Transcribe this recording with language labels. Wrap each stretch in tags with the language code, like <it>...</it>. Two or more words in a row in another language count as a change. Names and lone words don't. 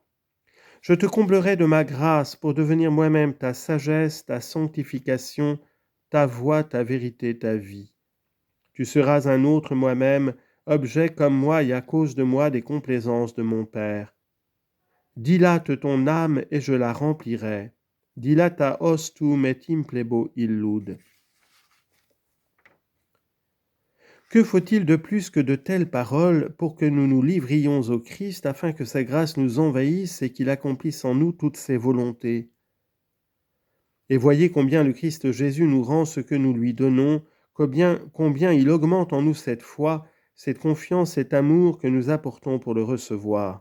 <fr>Je te comblerai de ma grâce pour devenir moi-même ta sagesse, ta sanctification, ta voie, ta vérité, ta vie. Tu seras un autre moi-même, objet comme moi et à cause de moi des complaisances de mon Père. Dilate ton âme et je la remplirai.</fr> <la>Dilata os tuum et implebo illud.</la> <fr>Que faut-il de plus que de telles paroles pour que nous nous livrions au Christ afin que sa grâce nous envahisse et qu'il accomplisse en nous toutes ses volontés? Et voyez combien le Christ Jésus nous rend ce que nous lui donnons, combien il augmente en nous cette foi, cette confiance, cet amour que nous apportons pour le recevoir.</fr>